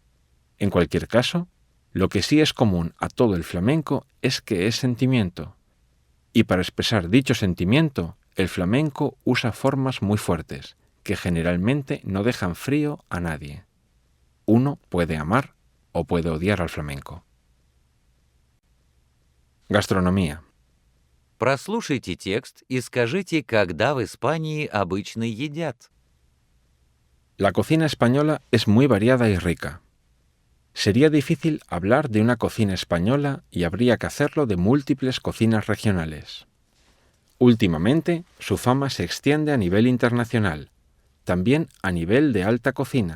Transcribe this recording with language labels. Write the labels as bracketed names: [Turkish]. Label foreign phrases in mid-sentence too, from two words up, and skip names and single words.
[Spanish] En cualquier caso, lo que sí es común a todo el flamenco es que es sentimiento, y para expresar dicho sentimiento, el flamenco usa formas muy fuertes, que generalmente no dejan frío a nadie. Uno puede amar o puede odiar al flamenco. Gastronomía. [Russian] Прослушайте текст и скажите, когда в Испании обычно едят. [Spanish] La cocina española es muy variada y rica. Sería difícil hablar de una cocina española y habría que hacerlo de múltiples cocinas regionales. Últimamente, su fama se extiende a nivel internacional, también a nivel de alta cocina.